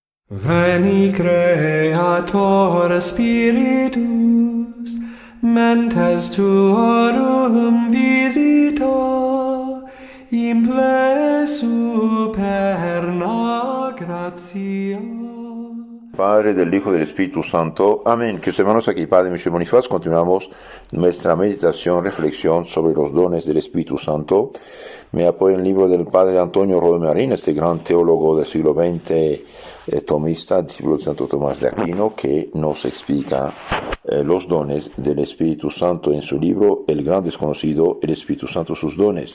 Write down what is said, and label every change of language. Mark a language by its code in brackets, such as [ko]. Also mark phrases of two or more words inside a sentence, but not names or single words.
[la] Veni Creator Spiritus, mentes tuorum visita, imple superna gratia. [es] Padre, del Hijo y del Espíritu Santo. Amén. Que hermanos, aquí Padre Michel Bonifaz, continuamos nuestra meditación, reflexión sobre los dones del Espíritu Santo. Me apoyo en el libro del Padre Antonio Rodemarín, este gran teólogo del siglo XX, tomista, discípulo de Santo Tomás de Aquino, que nos explica los dones del Espíritu Santo en su libro El Gran Desconocido, el Espíritu Santo, sus dones.